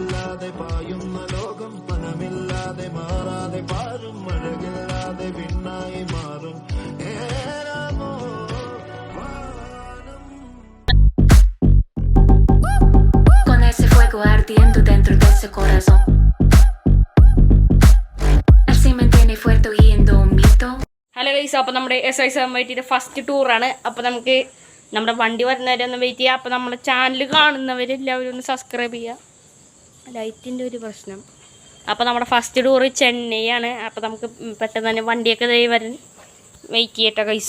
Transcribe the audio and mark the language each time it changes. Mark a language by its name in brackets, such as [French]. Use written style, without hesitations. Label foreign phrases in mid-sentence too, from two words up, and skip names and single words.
[Malayalam] പണമില്ലാതെ പായുന്ന ലോകം പണമില്ലാതെ മാറാതെ പാരും മഴകില്ലാതെ വിണ്ണായി മാറും [Spanish] Con ese fuego ardiendo dentro de ese corazón. Él sí me tiene fuerte y indómito. [English] Hello guys, [Malayalam] അപ്പോൾ നമ്മുടെ SY780 [English] first tour ആണ്. [Malayalam] അപ്പോൾ നമുക്ക് നമ്മുടെ വണ്ടി വരുന്നവരെ ഒന്ന് വെയിറ്റ് ചെയ്യാം. അപ്പോൾ നമ്മുടെ ചാനൽ കാണുന്നവരെല്ലാവരും ഒന്ന് സബ്സ്ക്രൈബ് ചെയ്യുക. ലൈറ്റിൻ്റെ ഒരു പ്രശ്നം. അപ്പോൾ നമ്മുടെ [English] first tour [Malayalam] ചെന്നൈയാണ്. അപ്പോൾ നമുക്ക് പെട്ടെന്ന് തന്നെ വണ്ടിയൊക്കെ വരാൻ വെയിറ്റ് ചെയ്യട്ടെ ഗൈസ്.